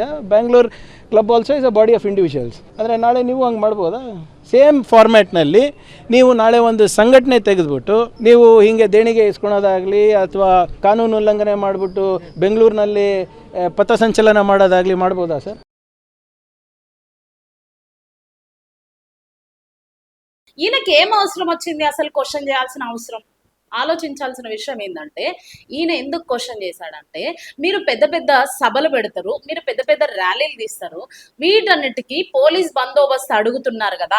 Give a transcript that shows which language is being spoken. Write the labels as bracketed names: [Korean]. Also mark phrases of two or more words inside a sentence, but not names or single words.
[English] Bangalore Club also is a body of individuals. [Kannada] ಅಂದರೆ ನಾಳೆ ನೀವು ಹಂಗೆ ಮಾಡ್ಬೋದಾ? [English] same format [Kannada] ನೀವು ನಾಳೆ ಒಂದು ಸಂಘಟನೆ ತೆಗೆದುಬಿಟ್ಟು ನೀವು ಹೀಗೆ ದೇಣಿಗೆ ಇಸ್ಕೊಳೋದಾಗಲಿ ಅಥವಾ ಕಾನೂನು ಉಲ್ಲಂಘನೆ ಮಾಡಿಬಿಟ್ಟು ಬೆಂಗಳೂರಿನಲ್ಲಿ ಪಥಸಂಚಲನ ಮಾಡೋದಾಗಲಿ ಮಾಡ್ಬೋದಾ ಸರ್? [Telugu] ఈయనకి ఏం అవసరం వచ్చింది అసలు క్వశ్చన్ చేయాల్సిన అవసరం? ఆలోచించాల్సిన విషయం ఏంటంటే ఈయన ఎందుకు క్వశ్చన్ చేశాడంటే, మీరు పెద్ద పెద్ద సభలు పెడతారు, మీరు పెద్ద పెద్ద ర్యాలీలు తీస్తారు, వీటన్నిటికీ పోలీస్ బందోబస్తు అడుగుతున్నారు కదా.